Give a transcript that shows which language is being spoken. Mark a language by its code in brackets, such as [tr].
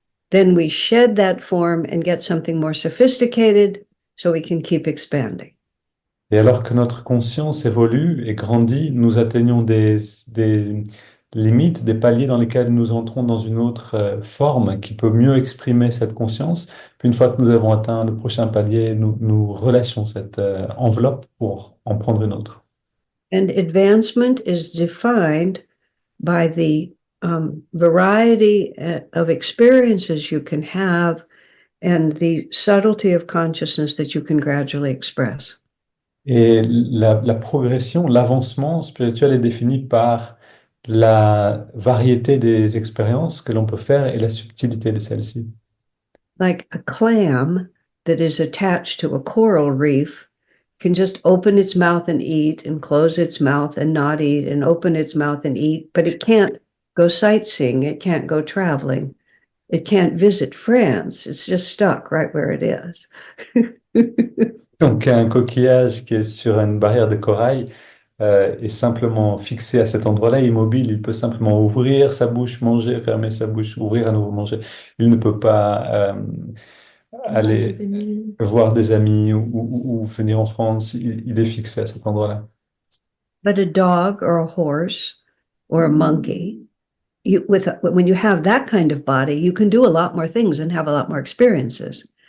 [en] Then we shed that form and get something more sophisticated so we can keep expanding. [fr] Et alors que notre conscience évolue et grandit, nous atteignons des limites, des paliers dans lesquels nous entrons dans une autre forme qui peut mieux exprimer cette conscience. Puis une fois que nous avons atteint le prochain palier, nous relâchons cette enveloppe pour en prendre une autre. [en] And advancement is defined by the variety of experiences you can have and the subtlety of consciousness that you can gradually express. [fr] Et la progression, l'avancement spirituel est défini par la variété des expériences que l'on peut faire et la subtilité de celles-ci. [en] Like a clam that is attached to a coral reef can just open its mouth and eat and close its mouth and not eat and open its mouth and eat, but it can't go sightseeing, it can't go traveling, it can't visit France, it's just stuck right where it is. [fr] Donc un coquillage qui est sur une barrière de corail est simplement fixé à cet endroit-là, immobile. Il peut simplement ouvrir sa bouche, manger, fermer sa bouche, ouvrir à nouveau, manger. Il ne peut pas aller voir des amis ou venir en France, il est fixé à cet endroit-là. [en] But a dog or a horse or a monkey, when you have that kind of body, you can do a lot more things and have a lot more experiences.